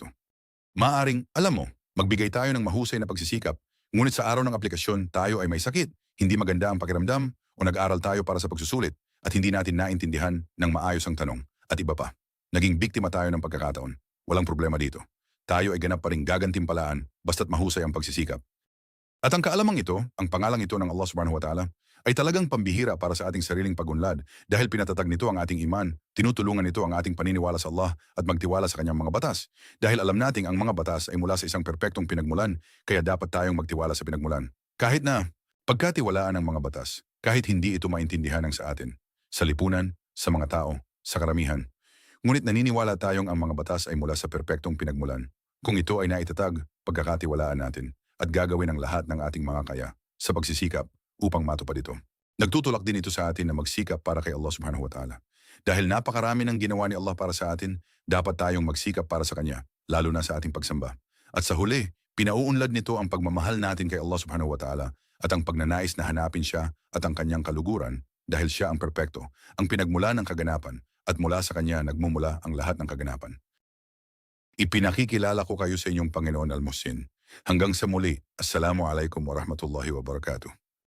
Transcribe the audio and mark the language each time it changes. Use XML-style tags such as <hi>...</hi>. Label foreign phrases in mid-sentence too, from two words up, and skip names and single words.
<tl>Maaaring, alam mo, magbigay tayo ng mahusay na pagsisikap, ngunit sa araw ng aplikasyon tayo ay may sakit, hindi maganda ang pakiramdam, o nag-aral tayo para sa pagsusulit, at hindi natin naintindihan ng maayos ang tanong, at iba pa. Naging biktima tayo ng pagkakataon. Walang problema dito. Tayo ay ganap pa rin gagantimpalaan basta't mahusay ang pagsisikap. At ang kaalamang ito, ang pangalang ito ng</tl> <ar>الله سبحانه وتعالى,</ar> <tl>ay talagang pambihira para sa ating sariling pagunlad dahil pinatatag nito ang ating iman, tinutulungan nito ang ating paniniwala sa Allah at magtiwala sa kanyang mga batas. Dahil alam nating ang mga batas ay mula sa isang perpektong pinagmulan, kaya dapat tayong magtiwala sa pinagmulan. Kahit na pagkatiwalaan ng mga batas, kahit hindi ito maintindihan ng sa atin, sa lipunan, sa mga tao, sa karamihan. Ngunit naniniwala tayong ang mga batas ay mula sa perpektong pinagmulan. Kung ito ay naitatag, pagkakatiwalaan natin at gagawin ang lahat ng ating mga kaya sa pagsisikap upang matupad ito. Nagtutulak din ito sa atin na magsikap para kay</tl> <ar>الله سبحانه وتعالى.</ar> <tl>Dahil napakarami ng ginawa ni Allah para sa atin, dapat tayong magsikap para sa Kanya, lalo na sa ating pagsamba. At sa huli, pinauunlad nito ang pagmamahal natin kay</tl> <ar>الله سبحانه وتعالى</ar> <tl>at ang pagnanais na hanapin siya at ang kanyang kaluguran dahil siya ang perpekto, ang pinagmula ng kaganapan at mula sa Kanya nagmumula ang lahat ng kaganapan. Ipinakikilala ko kayo sa inyong Panginoon Al-Muhsin. Hanggang sa muli,</tl> <ar>السلام عليكم ورحمة الله وبركاته.</ar>